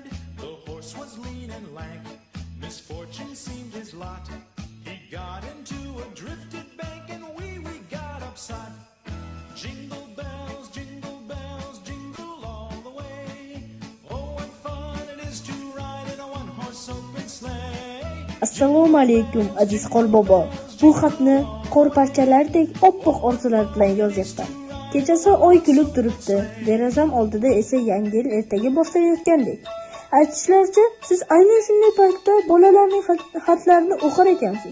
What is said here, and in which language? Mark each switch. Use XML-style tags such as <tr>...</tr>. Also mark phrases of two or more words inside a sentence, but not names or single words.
<en>The horse was lean and lank, misfortune seemed his lot. He got into a drifted bank, and we got upset. Jingle bells, jingle all the way. Oh, what fun it is to ride in a one-horse open sleigh.</en> <uz>Assalomu alaykum aziz Qorbobo. Bu xatni qor parchalaridek oppoq orzular bilan yozyapman. Kechasi oy kulib turibdi. Derazam oldida esa yangi yil ertaga boshlayotgandek. Aytishlaricha, siz aynan shunday paytda bolalarning xatlarini o'qir ekansiz.</uz>